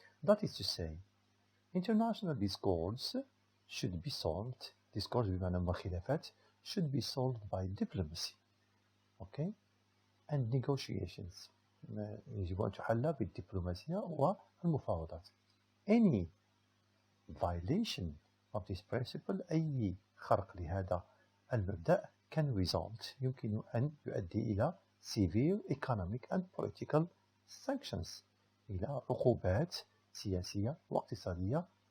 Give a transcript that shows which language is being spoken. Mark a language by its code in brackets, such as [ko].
[en] That is to say, international discords should be solved. discords [ar] بمعنى خلافات [en] should be solved by diplomacy. Okay? And negotiations. [ar] يجب أن تحل بالدبلوماسية والمفاوضات. [en] Any violation of this principle [ar] أي خرق لهذا المبدأ [en] can result [ar] يمكن أن يؤدي إلى [en] severe economic and political sanctions [ar] إلى عقوبات سياسية واقتصادية.